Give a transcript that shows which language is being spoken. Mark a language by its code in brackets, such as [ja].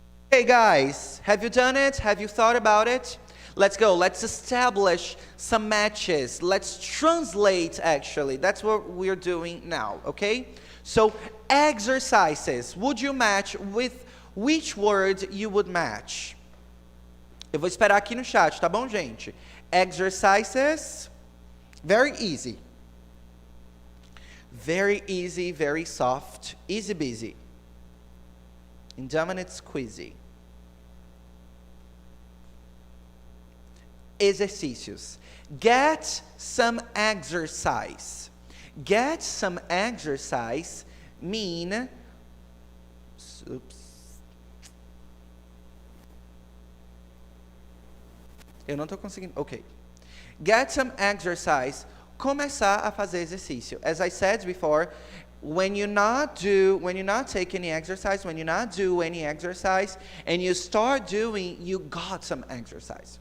[en] Hey guys, have you done it? Have you thought about it? Let's go. Let's establish some matches. Let's translate, actually. That's what we're doing now, okay? So, exercises. Would you match with which word you would match? [pt] Eu vou esperar aqui no chat, tá bom, gente? [en] Exercises. Very easy. Very easy, very soft. Easy busy. Indominate squeezy. Exercícios. Get some exercise. Get some exercise mean. Oops. [pt] Eu não estou conseguindo. Ok. [en] Get some exercise. [pt] Começar a fazer exercício. [en] As I said before, when you not take any exercise, when you not do any exercise, and you start doing, you got some exercise.